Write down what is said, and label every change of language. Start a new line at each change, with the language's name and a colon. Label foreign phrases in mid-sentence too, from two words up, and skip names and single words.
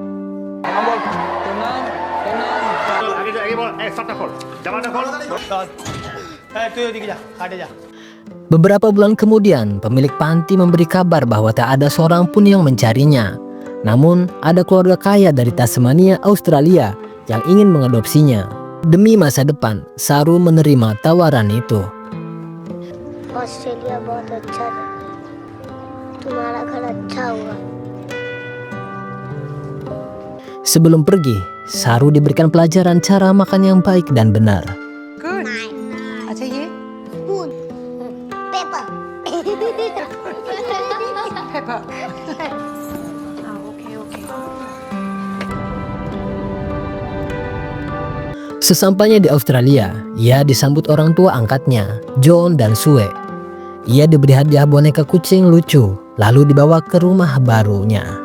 Indonesian: Beberapa bulan kemudian, pemilik panti memberi kabar bahwa tak ada seorang pun yang mencarinya. Namun, ada keluarga kaya dari Tasmania, Australia yang ingin mengadopsinya. Demi masa depan, Saru menerima tawaran itu.
Hindi: ऑस्ट्रेलिया बहुत अच्छा है, तुम्हारा घर अच्छा हुआ.
Indonesian: Sebelum pergi, Saru diberikan pelajaran cara makan yang baik dan benar.
English: Good.
Hindi: अच्छा ये
English: Spoon, paper. pepper. Okay.
Indonesian: Sesampainya di Australia, ia disambut orang tua angkatnya, John dan Sue. Ia diberi hadiah boneka kucing lucu, lalu dibawa ke rumah barunya.